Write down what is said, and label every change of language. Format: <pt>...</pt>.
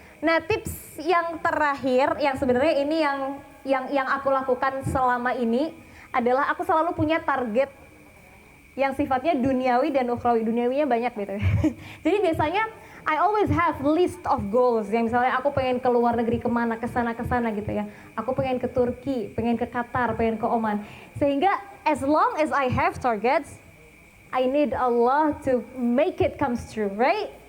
<id>Nah, tips yang terakhir yang sebenarnya ini yang aku lakukan selama ini adalah aku selalu punya target yang sifatnya duniawi dan ukhrawi. Duniawinya banyak gitu. Jadi biasanya</id> <en>I always have list of goals.</en> <id>Yang misalnya aku pengen ke luar negeri kemana, kesana gitu ya. Aku pengen ke Turki, pengen ke Qatar, pengen ke Oman. Sehingga</id> <en>as long as I have targets, I need Allah to make it comes true, right?</en>